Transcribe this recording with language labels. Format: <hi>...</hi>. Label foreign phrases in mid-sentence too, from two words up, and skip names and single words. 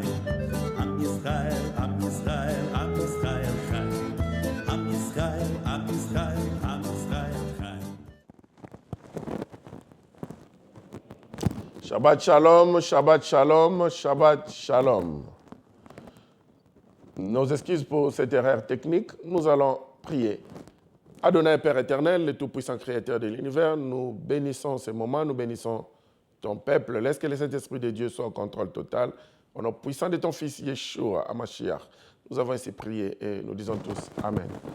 <he>עם ישראל, עם ישראל, עם ישראל חי. עם ישראל, עם ישראל, עם ישראל חי. שבת שלום, שבת שלום, שבת שלום.</he> <fr>Nos excuses pour cette erreur technique. Nous allons prier. Adonai, Père éternel, le tout-puissant Créateur de l'univers, nous bénissons ces moments, nous bénissons ton peuple. Laisse que le Saint-Esprit de Dieu soit au contrôle total. Au nom puissant de ton Fils Yeshua HaMashiach, nous avons ainsi prié et nous disons tous Amen.</fr>